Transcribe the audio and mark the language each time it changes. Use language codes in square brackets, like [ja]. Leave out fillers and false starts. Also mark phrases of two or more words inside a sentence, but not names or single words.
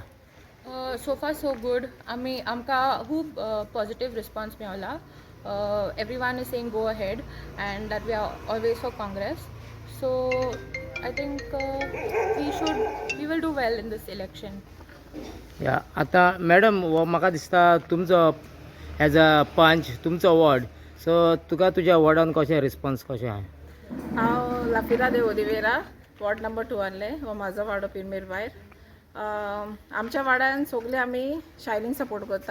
[en] So far so good. [kok] आमकां खूब पॉझिटिव्ह रिस्पॉन्स मेळला. [en] Everyone is saying go ahead and that we are always for Congress. So I think we will do well in this election. [kok] या आता मॅडम हो म्हाका दिसता तुमचो [en] as a panch [kok] तुमचो वॉर्ड सो तुका तुज्या वॉर्डान कशें रिस्पॉन्स कशें आहा? हांव लाफिरा दे ओलिवेरा वॉर्ड नंबर 2 आहले हो म्हाजो वाडो पिरमेर भायर. आमच्या वाड्यान सगळे आमी शायनींग सपोर्ट करता.